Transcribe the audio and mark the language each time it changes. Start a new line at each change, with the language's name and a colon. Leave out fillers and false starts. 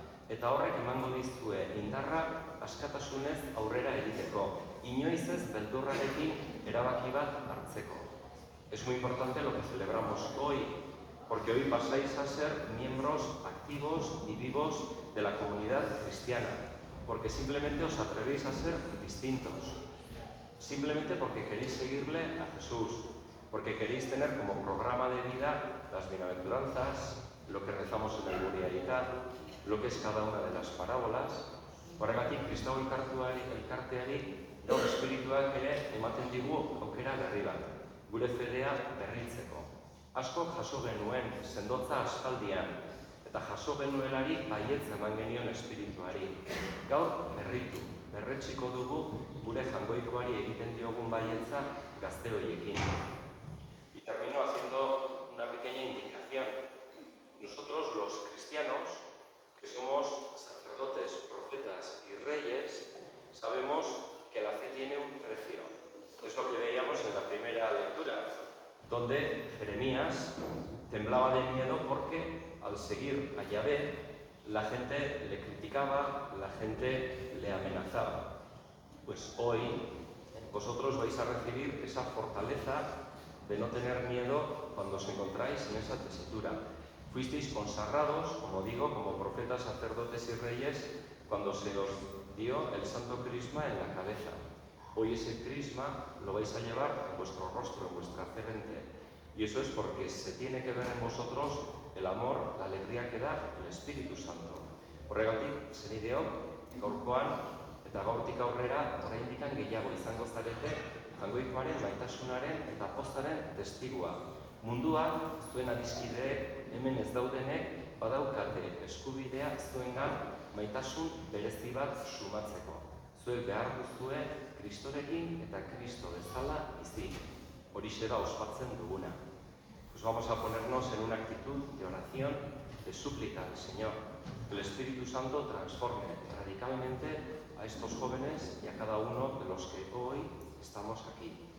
Basque: Eta horrek emango dizue indarra askatasunez aurrera egiteko, inoiz ez beldurrarekin erabaki bat hartzeko.
Spanish: Es muy importante lo que celebramos hoy, porque hoy pasáis a ser miembros activos y vivos de la comunidad cristiana, porque simplemente os atrevéis a ser distintos. Simplemente porque queréis seguirle a Jesús, porque queréis tener como programa de vida las bienaventuranzas, lo que rezamos en el Guriaritat, lo que es cada una de las parábolas.
Basque: Horregatik kristau elkarteari gaur espirituak ere ematen digu aukera berri bat, gure fedea berritzeko. Askok jaso genuen sendotza aspaldian, eta jaso genuelarik baietz eman genion espirituari. Gaur berretsiko dugu gure jangoikoari egiten diogun baietza gazte horiekin.
Spanish: Y termino haciendo una pequeña indicación. Nosotros los cristianos, que somos sacerdotes, profetas y reyes, sabemos que la fe tiene un precio. Es lo que veíamos en la primera lectura, donde Jeremías temblaba de miedo porque al seguir a Yahvé, la gente le criticaba, la gente le amenazaba. Pues hoy vosotros vais a recibir esa fortaleza de no tener miedo cuando os encontráis en esa tesitura. Fuisteis consagrados, como digo, como profetas, sacerdotes y reyes, cuando se os dio el santo crisma en la cabeza. Hoy ese crisma lo vais a llevar en vuestro rostro, en vuestra frente. Y eso es porque se tiene que ver en vosotros el amor, la alegría que da el Espíritu Santo.
Basque: Horregatik, zenideok, gaurkoan eta gaurtik aurrera, oraindikan gehiago izango zarete, jangoikoaren, maitasunaren eta pozaren testigua. Munduan, zuen adiskideek, hemen ez daudenek, badaukate eskubidea zuengan maitasun berezi bat sumatzeko. Zuek behar duzue Kristorekin eta Kristo bezala bizi. Horixe da ospatzen duguna.
Spanish: Pues vamos a ponernos en una actitud de oración, de súplica al Señor. Que el Espíritu Santo transforme radicalmente a estos jóvenes y a cada uno de los que hoy estamos aquí.